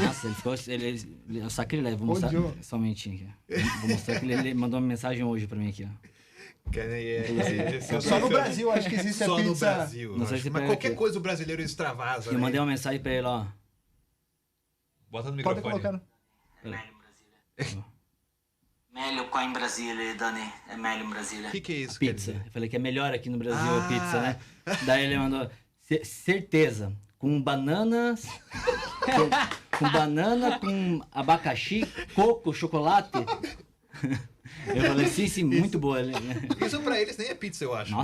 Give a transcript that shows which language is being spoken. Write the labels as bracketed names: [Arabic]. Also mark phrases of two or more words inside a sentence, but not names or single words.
[Portuguese] Nossa, ele ficou. É um sacrilégio. Vou mostrar. Odiou. Só um minutinho aqui. Ó. Vou mostrar que ele mandou uma mensagem hoje pra mim aqui, ó. Só no Brasil, acho que existe a Só pizza. no Brasil. Não eu sei acho. se Mas pega qualquer aqui. coisa o brasileiro extravasa. Eu né? mandei uma mensagem pra ele, ó. Bota no Pode microfone. colocar. [Italian] Meglio in Brasile. Meglio qua in Brasile, Dani. É meglio in Brasile. [Portuguese] O que é isso? Pizza. quer dizer? Eu falei que é melhor aqui no Brasil Ah. a pizza, né? Daí ele mandou, certeza, com bananas, com banana, com abacaxi, coco, chocolate. Eu falei, sim, muito boa. Isso pra eles nem é pizza, eu acho.